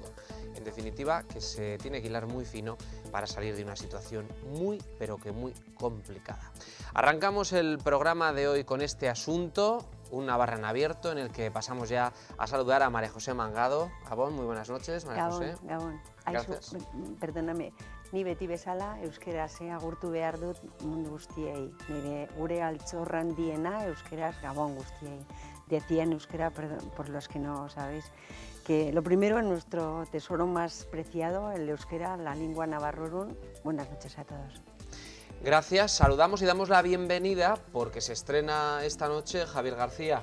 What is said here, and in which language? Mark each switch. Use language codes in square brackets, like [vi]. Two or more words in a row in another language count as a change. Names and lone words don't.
[es] En definitiva, que se tiene que hilar muy fino para salir de una situación muy, pero que muy complicada. Arrancamos el programa de hoy con este asunto, un Navarra en abierto, en el que pasamos ya a saludar a María José Mangado. Gabón, muy buenas noches, María José. Gabón. Gracias. Perdóname, [eu] ni beti bezala euskeraz agurtu behar dut mundu guztiei. Nire gure altxor handiena euskeraz Gabón guztiei. [es] Decía en euskera, perdón, por los que no sabéis, que lo primero, nuestro tesoro más preciado, el euskera, la lengua navarrorun. Buenas noches a todos. Gracias, saludamos y damos la bienvenida porque se estrena esta noche Javier García.